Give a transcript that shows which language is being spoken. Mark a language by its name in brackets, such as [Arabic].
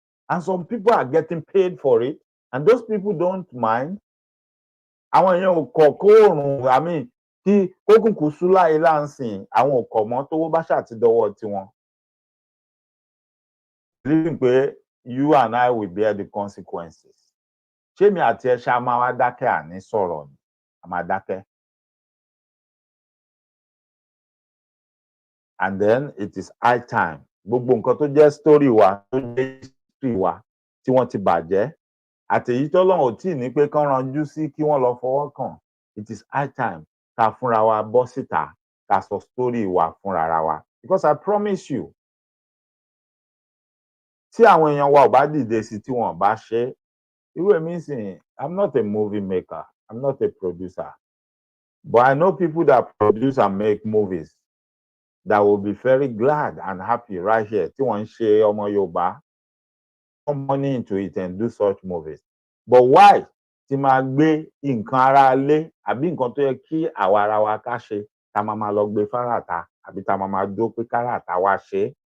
[English] And some people are getting paid for it. And those people don't mind. [Yoruba] Àwọn èèyàn ò kọ̀ kóòrùn, àmì kí kókùnkùn sú láyé láǹsìn, àwọn ò kọ̀ mọ́ tówó bá ṣàtidọ́wọ́ tiwọn. [English] Believing [Yoruba] pé [English] you and I will bear the consequences. [Yoruba] Ṣé mi àti ẹ ṣá máa wá dákẹ́ àní sọ̀rọ̀ ni? A máa dákẹ́. [English] And then it is high time. [Yoruba] Gbogbo nǹkan tó jẹ́ story wa, tó jẹ́ history wa, tí wọ́n ti bàjẹ́. Àtèyí tọ́lọ́run ò tíì ní pé kán ranjú sí kí wọ́n lọ fọwọ́ kàn. [English] It is high time [Yoruba] ká fúnra wa bọ́ síta ká sọ story wa fúnra ra wa. [English] Because I promise you, [Yoruba] tí àwọn èèyàn wa ò bá dìde sí tí wọ́n bá ṣe, irú èmi sìn, [English] I'm not a movie maker, I'm not a producer. But I know people that produce and make movies that will be very glad and happy right here. [Yoruba] Tí wọ́n ń ṣe ọmọ Yorùbá, [English] put money into it and do such movies. But why? [Yoruba] Tí máa gbé nǹkan ara lé àbí nǹkan tó yẹ kí àwa ara wa ká ṣe, tá máa lọ gbé fáràtà àbí tá máa dó pé káràtà wá ṣe.